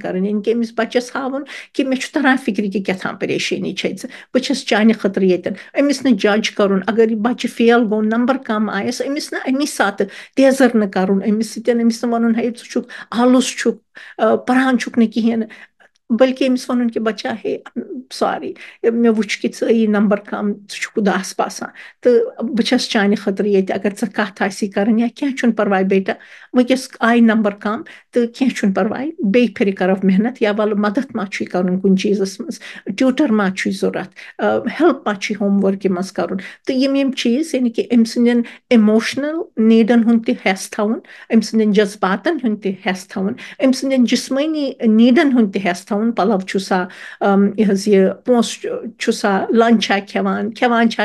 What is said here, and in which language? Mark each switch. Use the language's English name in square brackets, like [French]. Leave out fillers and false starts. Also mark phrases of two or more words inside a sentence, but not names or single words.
[Kashmiri] کَرٕنۍ یعنی کہِ أمِس بَچَس ہاوُن کہِ مےٚ چھُ تران فِکرِ کہِ کیٛاہ تھام پریشٲنی چھے ژٕ بہٕ چھَس چانہِ خٲطرٕ ییٚتٮ۪ن أمِس نہٕ جج کَرُن اگر یہِ بَچہِ فیل گوٚو نمبر کم آیَس أمِس نہٕ اَمی ساتہٕ تیزر نہٕ کَرُن أمِس سۭتۍ أمِس نہٕ وَنُن ہے ژٕ چھُکھ آلُس چھُکھ پَران چھُکھ نہٕ کِہیٖنۍ نہٕ بٔلکہِ أمِس وَنُن کہِ بچا ہے ساری مےٚ وٕچھ کہِ ژٕ ٲیی نمبر کم ژٕ چھُکھ اُداس باسان تہٕ بہٕ چھَس چانہِ خٲطرٕ ییٚتہِ اگر ژےٚ کَتھ آسی کَرٕنۍ یا کینٛہہ چھُنہٕ پرواے بیٹا وٕنکٮ۪س آیہِ نمبر کم تہٕ کینٛہہ چھُنہٕ پرواے بیٚیہِ پھِرِ کرو محنت یا وَلہٕ مدد ما چھُے کَرُن کُنہِ چیٖزس منٛز ٹیوٗٹر ما چھُے ضوٚرتھ ہیلپ ما چھُے [English] home work [Kashmiri] منٛز کَرُن تہٕ یِم چیٖز یعنی کہِ أمۍ سٕنٛدٮ۪ن [English] emotional needs [Kashmiri] ہُنٛد تہِ ہٮ۪س تھاوُن أمۍ سٕنٛدٮ۪ن جذباتن ہُنٛد تہِ ہٮ۪س تھاوُن أمۍ سٕنٛدٮ۪ن جسمٲنی نیٖڈن ہُنٛد تہِ ہٮ۪س تھاوُن پَلو چھُسا یہِ حظ یہِ پونٛسہٕ چھُسا لنچ چھا کھٮ۪وان چھا